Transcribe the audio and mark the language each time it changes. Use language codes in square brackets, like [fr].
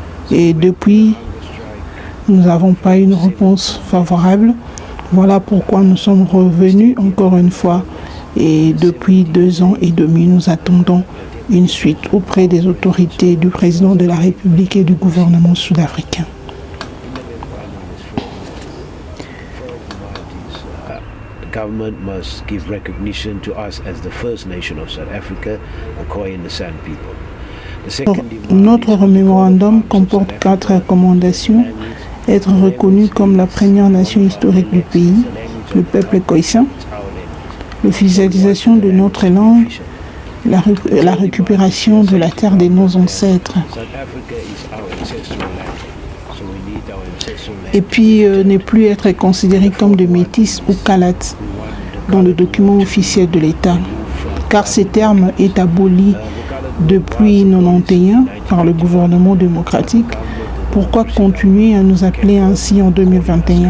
[fr] Et depuis, nous n'avons pas une réponse favorable. Voilà pourquoi nous sommes revenus encore une fois. Et depuis 2 ans et demi, nous attendons une suite auprès des autorités du président de la République et du gouvernement sud-africain. [en] The government must give recognition to us as the first nation of South Africa, the Khoi and the San people. The second demand [fr] Notre mémorandum comporte 4 recommandations. Être reconnu comme la première nation historique du pays, le peuple khoïsien, l'officialisation de notre langue, la récupération de la terre de nos ancêtres. [en] South Africa is our ancestral land, so we need our ancestral land. [fr] Et puis ne plus être considéré comme de métis ou calates dans le document officiel de l'État, car ce terme est aboli depuis 1991 par le gouvernement démocratique. Pourquoi continuer à nous appeler ainsi en 2021?